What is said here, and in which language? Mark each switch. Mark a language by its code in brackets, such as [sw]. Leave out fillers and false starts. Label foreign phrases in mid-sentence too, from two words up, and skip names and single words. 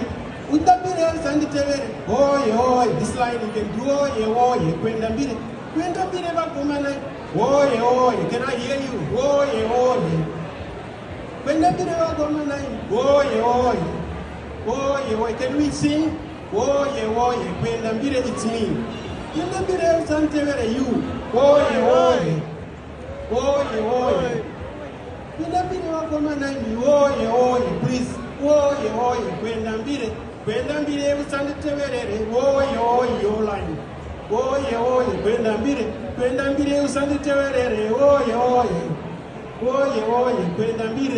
[sn] Mbire usanditevere, oi, oi, [en] this line you can do, oi, oi, [sn] kwenda Mbire. Kwenda Mbire bakumana, oi, oi, [en] can I hear you? Oi, oi. [sn] Kwenda Mbire bakumana, oi, oi. Oi, oi, [en] can we sing? Oi, oi, [sn] kwenda Mbire, [en] it's me. [sn] Kwenda Mbire usanditevere, [en] you. Oi, oi. Oi, oi. [sn] Kwenda Mbire wakomana ni oye oye please oye oye kwenda Mbire usanditeverere oye oye online oye oye kwenda Mbire usanditeverere oye oye kwenda Mbire